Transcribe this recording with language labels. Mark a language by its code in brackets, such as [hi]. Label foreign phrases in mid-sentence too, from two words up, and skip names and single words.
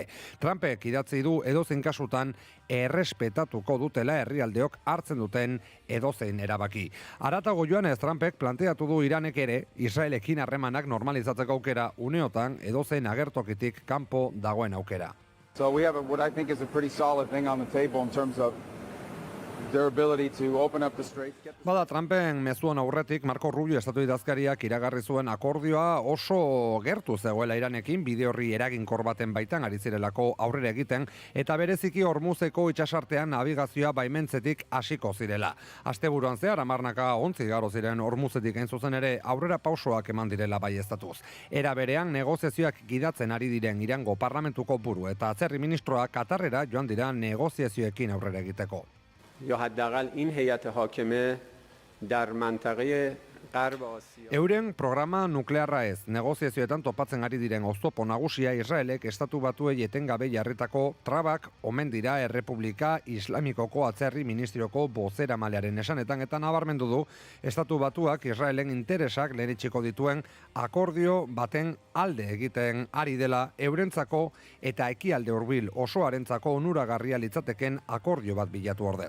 [eu] Trumpek idatzi du edozein kasutan errespetatuko dutela herrialdeok hartzen duten edozein erabaki. Haratago joanez Trumpek planteatu du Iranek ere Israelekin harremanak normalizatzeko aukera uneotan edozein agertokitik kanpo dagoen aukera. [en] So we have what I think is a pretty solid thing on the table in terms of their ability to open up the straits. [eu] Bada Trumpen mezuan aurretik Marco Rubio estatu idazkariak iragarri zuen akordioa oso gertu zegoela Iranekin bide horri eraginkor baten baitan ari zirelako aurrera egiten eta bereziki Hormuzeko itsasartean nabigazioa baimentzetik hasiko zirela. Asteburuan zehar 10 ontzi igaro ziren Hormuzetik hain zuzen ere aurrera pausoak eman direla baieztatuz. Era berean negoziazioak gidatzen ari diren Irango parlamentuko buru eta atzerri ministroa Katarrera joan dira negoziazioekin aurrera egiteko. [fa] یا حداقل این هیئت حاکمه در منطقه غرب آسیا. [eu] Euren programa nuklearra ez, negoziazioetan topatzen ari diren oztopo nagusia Israelek estatu batuei etengabe jarritako trabak omen dira Errepublika Islamikoko atzerri ministrioko bozeramailearen esanetan eta nabarmendu du estatu batuak Israelen interesak lehenetsiko dituen akordio baten alde egiten ari dela eurentzako eta ekialde hurbil osoarentzako onuragarria litzateken akordio bat bilatu ordez.